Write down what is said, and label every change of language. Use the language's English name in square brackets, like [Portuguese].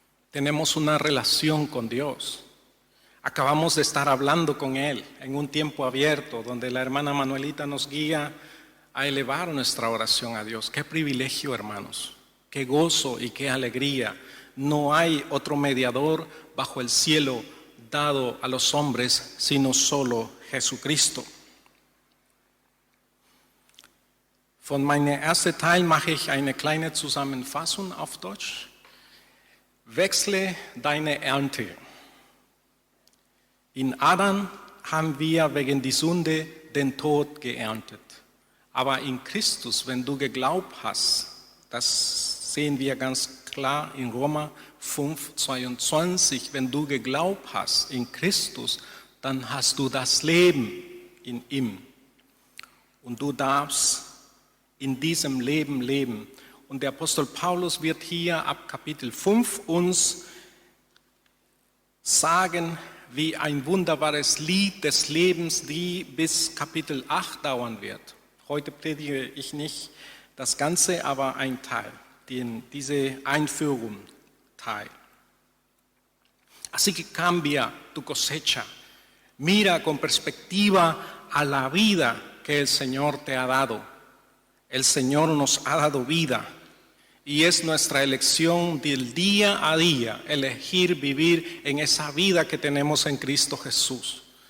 [Spanish] Tenemos una relación con Dios. Acabamos de estar hablando con Él en un tiempo abierto donde la hermana Manuelita nos guía a elevar nuestra oración a Dios. Qué privilegio, hermanos, qué gozo y qué alegría. No hay otro mediador bajo el cielo dado a los hombres, sino solo Jesucristo. [German] Von meinem ersten Teil mache ich eine kleine Zusammenfassung auf Deutsch. Wechsle deine Ernte. In Adam haben wir wegen der Sünde den Tod geerntet. Aber in Christus, wenn du geglaubt hast, das sehen wir ganz klar in Römer 5,22, wenn du geglaubt hast in Christus, dann hast du das Leben in ihm. Und du darfst in diesem Leben leben. Und der Apostel Paulus wird hier ab Kapitel 5 uns sagen, wie ein wunderbares Lied des Lebens, die bis Kapitel 8 dauern wird. Heute predige ich nicht das Ganze, aber ein Teil, diese Einführung Teil. [Spanish] Así que cambia tu cosecha, mira con perspectiva a la vida que el Señor te ha dado. El Señor nos ha dado vida y es nuestra elección del día a día, elegir vivir en esa vida que tenemos en Cristo Jesús.